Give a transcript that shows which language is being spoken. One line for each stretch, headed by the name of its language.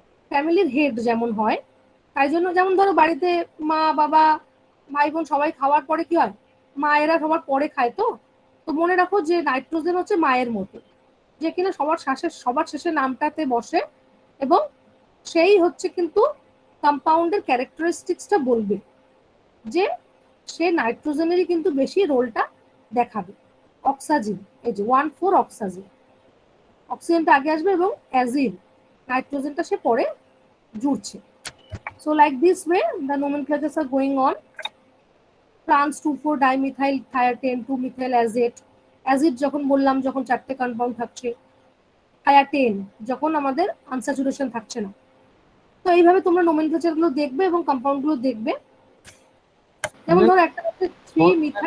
Bangla: ফ্যামিলির হেড যেমন হয়, তাই জন্য যেমন ধরো বাড়িতে মা বাবা ভাই বোন সবাই খাওয়ার পরে কি হয়, মায়েরা সবার পরে খায়, তো তো মনে রাখো যে নাইট্রোজেন হচ্ছে মায়ের মতো, যে কিনা সবার শেষে নামটাতে বসে এবং সেই হচ্ছে কিন্তু কম্পাউন্ডের ক্যারেক্টারিস্টিক্সটা বলবে যে সে নাইট্রোজেনেরই কিন্তু বেশি রোলটা দেখাবে। অক্সাজিন, এই যে 1,4 অক্সাজিন, অক্সিজেনটা আগে আসবে এবং অ্যাজিড নাইট্রোজেনটা সে পরে জুড়ছে।
English: So like this way the nomenclatures are going on. Trans 2,4 dimethyl thiatane 2 methyl azate,
Bangla: acid যখন বললাম যখন চারটে কম্পাউন্ড থাকছে, থায়াটেন যখন আমাদের আনস্যাচুরেশন থাকছে না। তো এইভাবে তোমরা নোমেনক্লেচার গুলো দেখবে এবং কম্পাউন্ড গুলো দেখবে। যেমন ধরো একটা হচ্ছে 3 মিথাইল